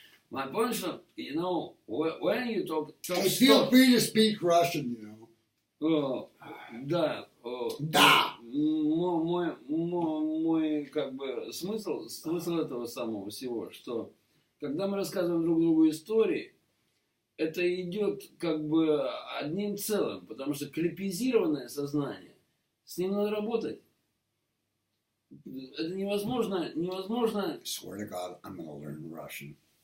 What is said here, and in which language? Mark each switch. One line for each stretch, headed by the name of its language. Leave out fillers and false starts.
English: My point, что, you know, when you talk Hey, feel free to speak Russian, you know.
Russian: Да. Да. Мой как бы смысл этого самого всего, что когда мы рассказываем друг другу истории, это идет как бы одним целым, потому что клипизированное сознание, с ним надо работать. Это невозможно.
English: I swear to God, I'm going to learn Russian.